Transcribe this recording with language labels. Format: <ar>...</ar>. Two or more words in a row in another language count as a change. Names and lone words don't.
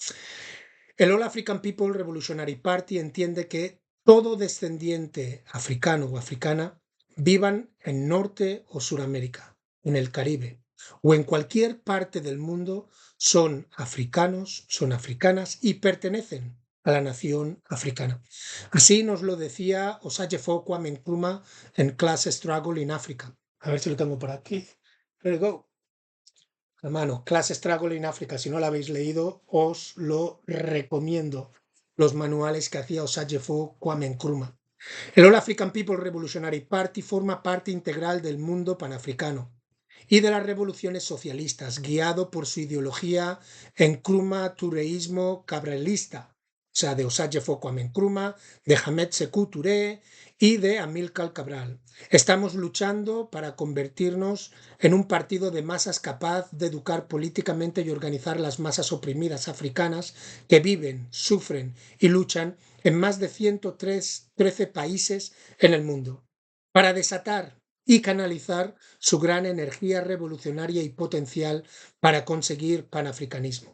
<es>El All African People Revolutionary Party entiende que todo descendiente africano o africana vivan en Norte o Suramérica, en el Caribe o en cualquier parte del mundo, son africanos, son africanas y pertenecen a la nación africana. Así nos lo decía Osagyefo Kwame Nkrumah en Class Struggle in Africa. A ver si lo tengo por aquí.</es> <en>There you go.</en> <es>Hermano, Class Struggle in Africa, si no lo habéis leído, os lo recomiendo. Los manuales que hacía Osagyefo Kwame Nkrumah. El All African People Revolutionary Party forma parte integral del mundo panafricano y de las revoluciones socialistas, guiado por su ideología Nkrumah-Touréismo cabralista, o sea, de Osagyefo Kwame Nkrumah, de Hamed Sékou Touré y de Amilcar Cabral. Estamos luchando para convertirnos en un partido de masas capaz de educar políticamente y organizar las masas oprimidas africanas que viven, sufren y luchan en más de 113 países en el mundo, para desatar y canalizar su gran energía revolucionaria y potencial para conseguir panafricanismo.</es>